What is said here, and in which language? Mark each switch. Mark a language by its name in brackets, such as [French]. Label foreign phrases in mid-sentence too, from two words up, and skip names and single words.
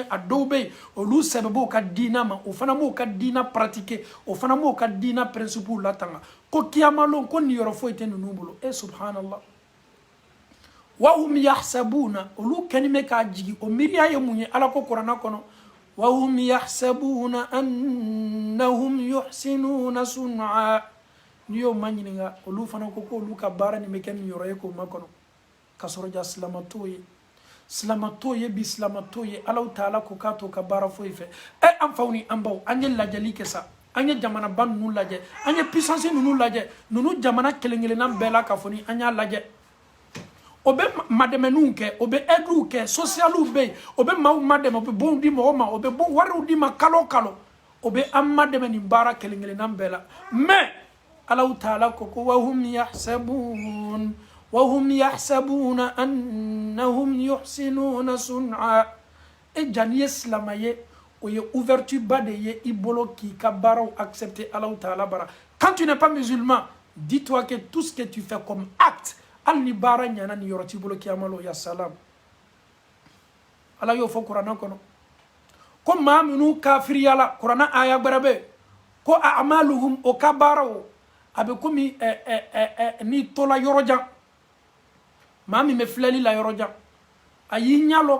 [Bambara] a dɔw bɛ yen olu sɛbɛb'o ka diina ma o fana b'o ka diina pratiquer o fana b'o ka diina principew latanga ko kiyamalon ko niyɔrɔ foyi tɛ ninnu bolo subhanallah [Arabic] وهم يحسبون [Bambara] olu kɛni bɛ k'a jigi o miiriya ye mun ye ala ko kuranna kɔnɔ [Arabic] وهم يحسبون أنهم يحسنون صنعا [Bambara] n'i y'o ma ɲininka olu fana ko olu ka baara nin bɛ kɛ niyɔrɔ ye k'o makɔnɔ ka sɔrɔ ja silama t'o ye bi silama t'o ye Allahu Taala ko k'a to ka baara foyi fɛ an faw ni an baw an ye lajɛli kɛ sa an ye jamanaba ninnu lajɛ an ye puissance ninnu lajɛ ninnu jamana kelen-kelenna bɛɛ la k'a fɔ ni an y'a lajɛ o bɛ madɛmɛninw kɛ o bɛ aidew kɛ socialiw bɛ yen o bɛ maaw madɛmɛ o bɛ bonw di mɔgɔw ma o bɛ wariw di ma kalo kalo o bɛ an madɛmɛ nin baara kelen-kelenna bɛɛ la mais Allahu Taala ko wahum [Arabic] يحسبون أنهم يحسنون صنعا [Bambara] jani ye silama ye o ye ouverture ba de ye i bolo k'i ka baaraw accepter Allahu Taala bara [French] quand tu n'es pas musulman dis-toi que tout ce que tu fais comme acte [Bambara] hali ni baara ɲana ni yɔrɔ t'i bolo kiyamalo ya salam ala y'o fɔ kuranna kɔnɔ ko maa minnu kafiriyala kuranna aya gbɛrɛ bɛ ko a'maluhum o ka baaraw a bɛ komi n'i tola yɔrɔ jan maa min bɛ filɛli la yɔrɔ jan a y'i ɲɛ lɔ